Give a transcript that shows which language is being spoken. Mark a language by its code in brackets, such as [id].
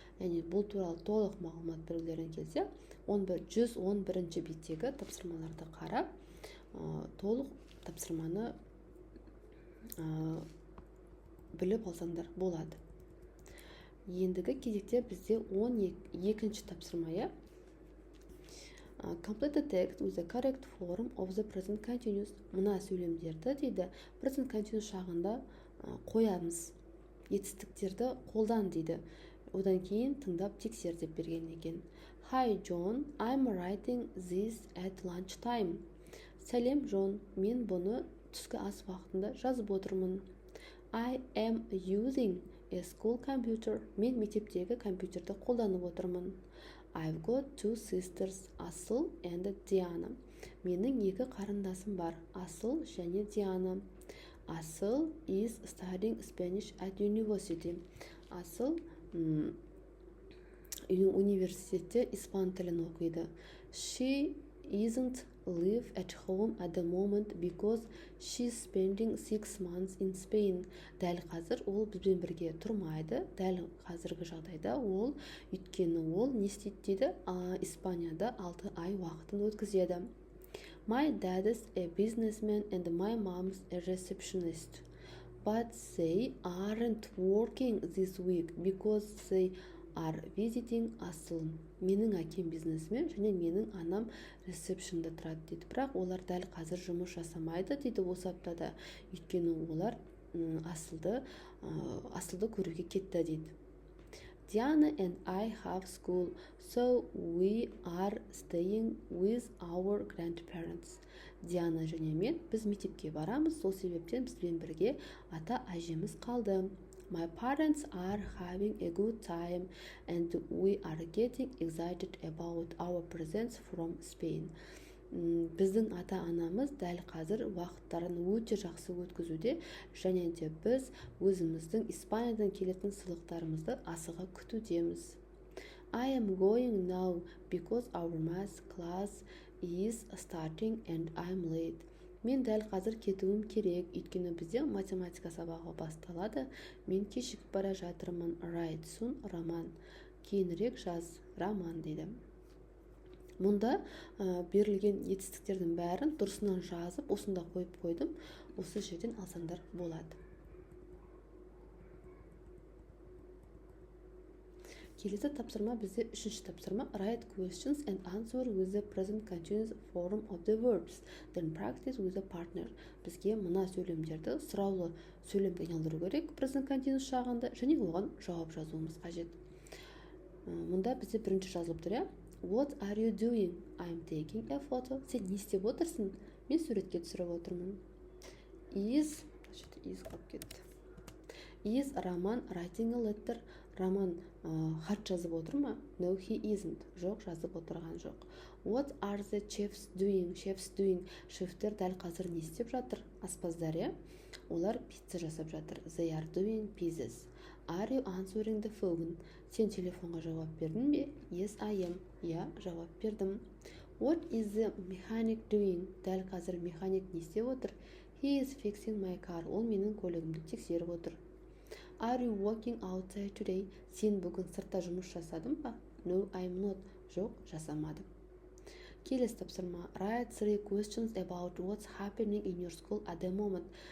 [kk] Яғни бұл туралы толық мағлұмат білгілерің келсе, 111-ші беттегі тапсырмаларды қарап, толық тапсырманы біліп алсаңдар болады. Ендігі кезекте бізде 12-ші тапсырма. [en] Complete the text with the correct form of the present continuous. [kk] Мына сөйлемдерді дейді, present continuous шағында қоямыз. Етістіктерді қолдан дейді. Одан кейін тыңдап тексер деп берген екен. [en] Hi John, I'm writing this at lunch time. [kk] Сәлем Джон, мен бұны түскі ас уақытында жазып отырмын. [en] I am using a school computer. [kk] Мен мектептегі компьютерді қолданып отырмын. [en] I've got two sisters, Асыл and Diana. [kk] Менің екі қарындасым бар, Асыл және Диана. [en] Асыл is studying Spanish at university. [kk] Асыл университетте испан тілін оқиды. [en] She isn't live at home at the moment because she's spending 6 months in Spain. [kk] Дәл қазір ол бізбен бірге тұрмайды. Дәл қазіргі жағдайда ол, өйткені ол не істейді дейді? Испанияда 6 ай уақытын өткізеді. [en] My dad is a businessman and my mom's a receptionist. But they aren't working this week because they are visiting Асыл. [kk] Менің әкем бизнесмен және менің анам ресепшнда тұрады дейді. Бірақ олар дәл қазір жұмыс жасамайды дейді осы аптада. Өйткені олар Асылды көруге кетті дейді. [en] Diana and I have school, so we are staying with our grandparents. [kk] Диана және мен біз мектепке барамыз, сол себептен бізбен бірге ата әжеміз қалды. [en] My parents are having a good time and we are getting excited about our presents from Spain. [kk] Біздің ата-анамыз дәл қазір уақыттарын өте жақсы өткізуде, және де біз өзіміздің Испаниядан келетін сыйлықтарымызды асыға күтудеміз. [en] I am going now because our math class is starting and I'm late. [kk] Мен дәл қазір кетуім керек, өйткені бізде математика сабағы басталады. Мен кешігіп бара жатырмын. [en] Write soon, роман. [kk] Кейінірек жаз, роман дейді. Мұнда берілген етістіктердің бәрін дұрысынан жазып, осында қойып қойдым. Осы жерден алсаңдар болады. Келесі тапсырма бізде үшінші тапсырма. [en] Write questions and answer with the present continuous form of the verbs. Then practice with a partner. [kk] Бізге мына сөйлемдерді сұраулы сөйлемге айналдыру керек present continuous шағында, және оған жауап жазуымыз қажет. Мұнда бізде бірінші жазылып тұр, What are you doing? [en] I'm taking a photo. Сен не істеп отырсың? [kk] Мен суретке түсіріп отырмын. Is қалып кетті. [en] Is Роман writing a letter? [kk] Роман хат жазып отыр ма? No, he isn't. Жоқ, жазып отырған жоқ. [en] What are the chefs doing? [kk] Шефтер дәл қазір не істеп жатыр? Аспаздар, олар пицца жасап жатыр. They are doing pizzas. [en] Are you answering the phone? [kk] Сен телефонға жауап бердің бе? [en] Yes, I am. Жауап бердім. [kk] What is the mechanic doing? Дәл қазір механик не істеп отыр? [en] He is fixing my car. [kk] Ол менің көлігімді тексеріп отыр. [en] Are you working outside today? [kk] Сен бүгін сыртта жұмыс жасадың ба? No, I'm not. Жоқ, жасамадым. Келесі тапсырма. [en] Write 3 questions about what's happening in your school at the moment.